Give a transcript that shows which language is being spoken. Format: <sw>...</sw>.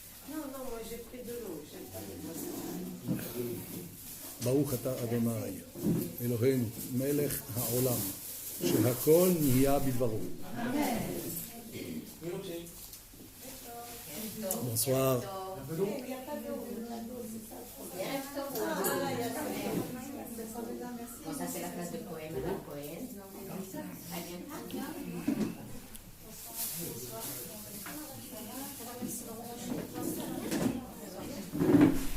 <fr>Non, moi j'ai pris de l'eau, j'aime pas les boissons.</fr> <he>ברוך אתה אדוני, אלוהינו, מלך העולם, שהכל נהיה בדברו.</he> <fr>Bonsoir. Bon, ça c'est la classe de poème à la poète. Elle vient</fr>